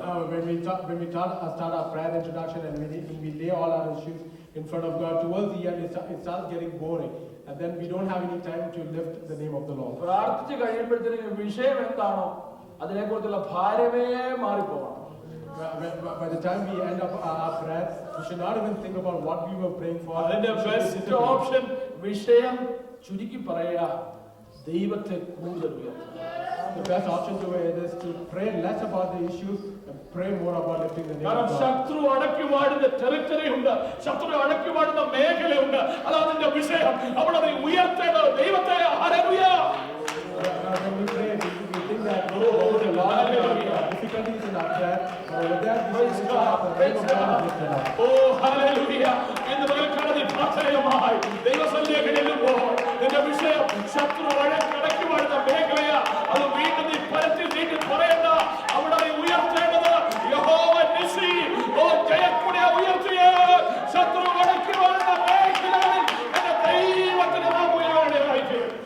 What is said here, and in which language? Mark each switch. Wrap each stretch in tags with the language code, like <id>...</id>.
<en>When we start our prayer introduction and we lay all our issues in front of God, towards the end it starts getting boring, and then we don't have any time to lift the name of the Lord.</en> <ml>പ്രാർത്ഥിച്ച് കഴിയുമ്പോഴത്തേനും വിഷയം എന്താണോ അതിനെക്കുറിച്ചുള്ള ഭാരമേ മാറിപ്പോകണം.</ml> <en>By the time we end up our prayer, we should not even think about what we were praying for.</en> <ml>അതിന്റെ best option വിഷയം ചുരുക്കി പറയുക, ദൈവത്തെ കൂടുതൽ ഉയർത്തുക.</ml> <en>The best option to it is to pray less about the issues and pray more about lifting the name</en> <ml>കാരണം</ml> <en>of God.</en> <ml>ശത്രു അടക്കി വാടുന്ന ടെറിറ്ററി ഉണ്ട്, ശത്രു അടക്കി വാടുന്ന മേഖലയുണ്ട്. അതാണ് അതിന്റെ വിഷയം. അവിടെ നീ ഉയർത്തേണ്ടത് ദൈവത്തെ. Hallelujah.</ml> <en>When we pray, we think that there is a lot of difficulties in our prayer, but with that, we should the name of God is lifted up.</en> <ml>Oh hallelujah. ഇന്ന് പകൽക്കാലം നീ പ്രാർത്ഥനയുമായി ദൈവസന്നിധിയിലേക്ക് ചെല്ലുമ്പോൾ നിന്റെ വിഷയം ശത്രു അടക്കി വാടുന്ന മേഖലയാ. അത് വീണ്ടും നീ പരത്തി നീട്ടി പറയണ്ട. അവിടെ നീ ഉയർത്തേണ്ടത് യഹോവ നിസി. ഓ ജയക്കുടിയെ ഉയർത്തിയ ശത്രു അടക്കി വാടുന്ന മേഖലകളിൽ എന്റെ ദൈവത്തിന് നാം ഉയർവേണ്ടതായിട്ട്.</ml>